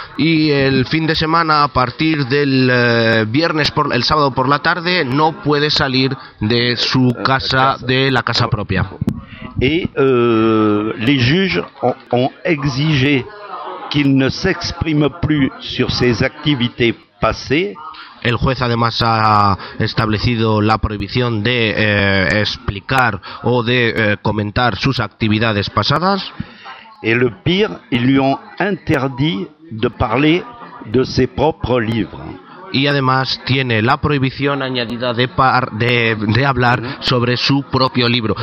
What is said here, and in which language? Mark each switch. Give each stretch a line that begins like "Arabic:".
French: Et le fin de semaine, à partir
Spanish: del viernes, el sábado por la tarde, no puede salir de su casa, de la casa propia.
French: Et les juges ont exigé qu'il ne s'exprime plus sur ses activités passées.
Spanish: El juez además ha establecido la prohibición de explicar o de comentar sus actividades pasadas.
French: Et le pire, ils lui ont interdit de parler de ses propres livres.
Spanish: Y además tiene la prohibición añadida de hablar sobre su propio libro.